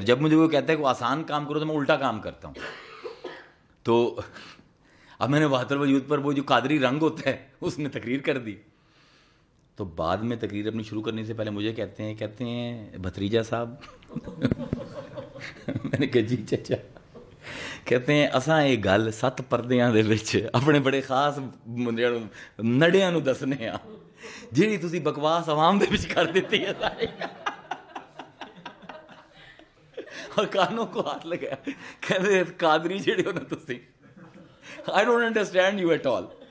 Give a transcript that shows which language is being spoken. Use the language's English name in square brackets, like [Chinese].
[Urdu] جب مجھے وہ کہتا ہے کہ آسان کام کرو تو میں الٹا کام کرتا ہوں. تو اب میں نے وحدت الوجود پر وہ جو قادری رنگ ہوتا ہے اس نے تقریر کر دی. تو بعد میں تقریر اپنی شروع کرنے سے پہلے مجھے کہتے ہیں بھتریجا صاحب. میں نے کہا جی چچا. [Punjabi] کہتے ہیں اساں یہ گل 7 پردیاں دے وچ اپنے بڑے خاص نڑیاں نو دسنے آ, جیڑی تسی بکواس عوام دے وچ کر دیتی ہے ساری. [Urdu] اور کانوں کو ہاتھ لگایا, [Punjabi] کہتے قادری جڑے ہو نا تسی, [English] I don't understand you at all.